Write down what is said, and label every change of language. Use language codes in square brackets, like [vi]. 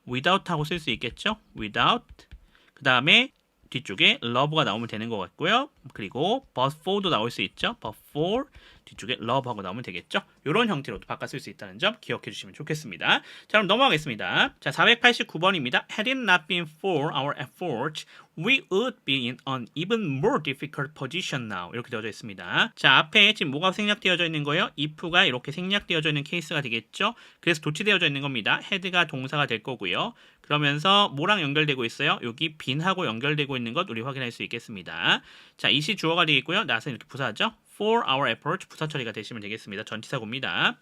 [ko] without 하고 쓸 수 있겠죠. without 그 다음에 뒤쪽에 love가 나오면 되는 것 같고요. 그리고 but for도 나올 수 있죠. but for 뒤쪽에 love하고 나오면 되겠죠. 이런 형태로도 바꿔 쓸 수 있다는 점 기억해 주시면 좋겠습니다. 자, 그럼 넘어가겠습니다. 자, 489번입니다. [en] Had it not been for our efforts, we would be in an even more difficult position now. [ko] 이렇게 되어져 있습니다. 자, 앞에 지금 뭐가 생략되어져 있는 거예요? if가 이렇게 생략되어져 있는 케이스가 되겠죠. 그래서 도치되어져 있는 겁니다. had가 동사가 될 거고요. 그러면서 뭐랑 연결되고 있어요? 여기 bean하고 연결되고 있는 것 우리 확인할 수 있겠습니다. 자, it이 주어가 되겠고요. not은 이렇게 부사죠. [en] for our efforts [ko] 부사 처리가 되시면 되겠습니다. 전치사고입니다.